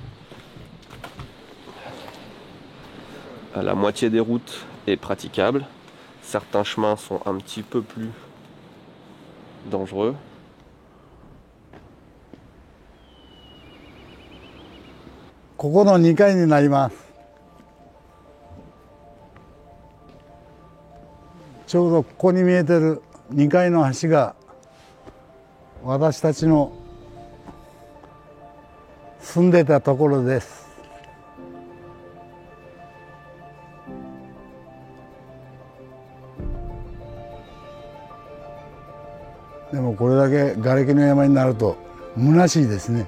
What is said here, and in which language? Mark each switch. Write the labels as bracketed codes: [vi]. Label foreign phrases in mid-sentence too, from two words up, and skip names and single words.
[fr] La moitié des routes est praticable. Certains chemins sont un petit peu plus dangereux. Ici, c'est le 2 [ja] 階になります。ちょうどここに見えてる2階の橋が私たちの住んでたところです。でもこれだけ瓦礫の山になると虚しいですね。